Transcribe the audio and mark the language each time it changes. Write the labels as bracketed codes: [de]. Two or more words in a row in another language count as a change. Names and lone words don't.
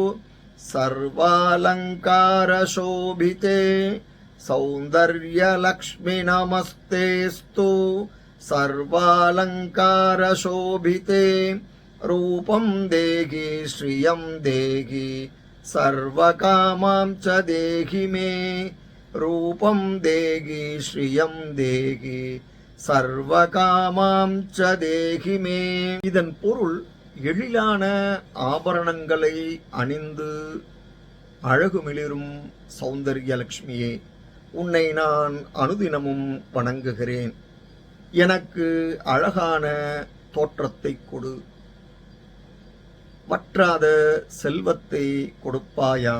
[sa] सर्वालंकारशोभिते, सौंदर्यलक्ष्मी नमस्तेस्तु, सर्वालंकारशोभिते, रूपं देहि श्रियं देहि, सर्वकामां च देहि मे, रूपं देहि श्रियं देहि, सर्वकामां च देहि मे. [ta] இதன் பொருள், எழிலான ஆபரணங்களை அணிந்து அழகுமிளிரும் சௌந்தர்யலட்சுமியே, உன்னை நான் அனுதினமும் வணங்குகிறேன். எனக்கு அழகான தோற்றத்தை கொடு, வற்றாத செல்வத்தை கொடுப்பாயாக.